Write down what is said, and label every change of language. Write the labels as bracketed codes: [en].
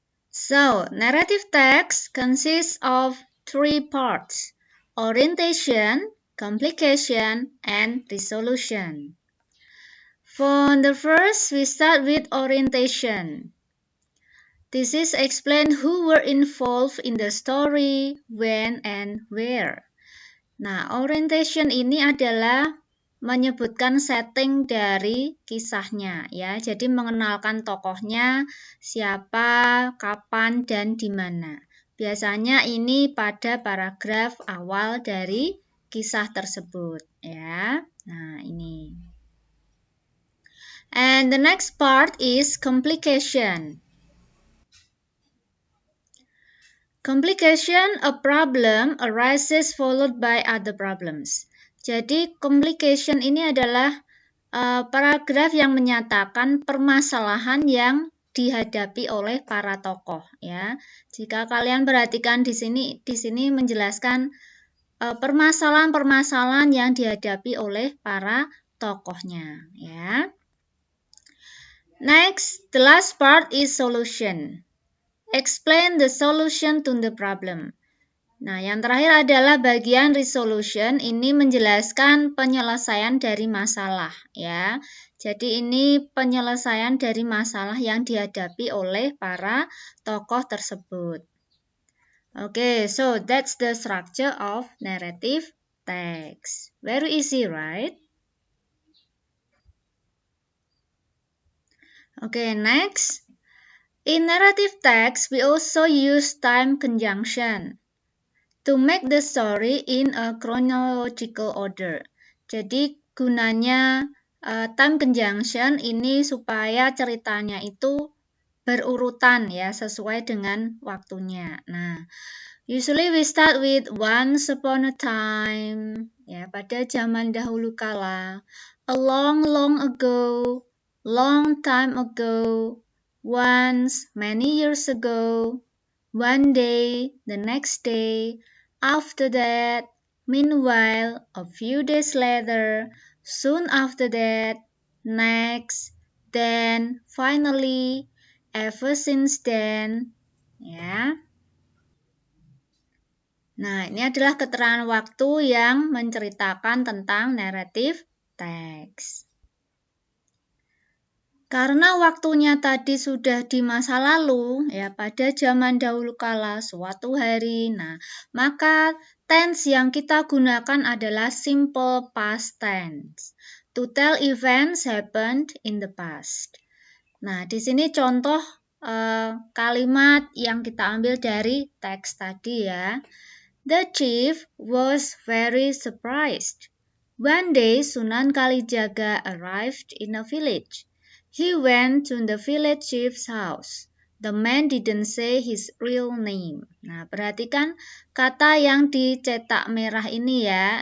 [en] So, narrative text consists of three parts: orientation, complication, and resolution. For the first, we start with orientation. This is explain who were involved in the story, when, and where. [id] Nah, orientation ini adalah menyebutkan setting dari kisahnya ya. Jadi mengenalkan tokohnya, siapa, kapan, dan di mana. Biasanya ini pada paragraf awal dari kisah tersebut ya. Nah, ini. [en] And the next part is complication. Complication, a problem arises followed by other problems. [id] Jadi complication ini adalah paragraf yang menyatakan permasalahan yang dihadapi oleh para tokoh ya. Jika kalian perhatikan di sini menjelaskan permasalahan-permasalahan yang dihadapi oleh para tokohnya ya. [en] Next, the last part is solution. Explain the solution to the problem. [id] Nah, yang terakhir adalah bagian resolution. Ini menjelaskan penyelesaian dari masalah ya. Jadi ini penyelesaian dari masalah yang dihadapi oleh para tokoh tersebut. [en] Okay, so that's the structure of narrative text. Very easy, right? Okay, next. In narrative text, we also use time conjunction to make the story in a chronological order. [id] Jadi gunanya time conjunction ini supaya ceritanya itu berurutan ya, sesuai dengan waktunya. [en] Nah, usually we start with once upon a time, ya, [id] pada zaman dahulu kala, [en] a long long ago, long time ago, once, many years ago, one day, the next day, after that, meanwhile, a few days later, soon after that, next, then, finally, ever since then, ya. [id] Nah, ini adalah keterangan waktu yang menceritakan tentang narrative text. Karena waktunya tadi sudah di masa lalu, ya pada zaman dahulu kala, suatu hari. Nah, maka tense yang kita gunakan adalah simple past tense. [en] To tell events happened in the past. [id] Nah, di sini contoh kalimat yang kita ambil dari teks tadi ya. [en] The chief was very surprised. One day, Sunan Kalijaga arrived in a village. He went to the village chief's house. The man didn't say his real name. [id] Nah, perhatikan kata yang dicetak merah ini ya.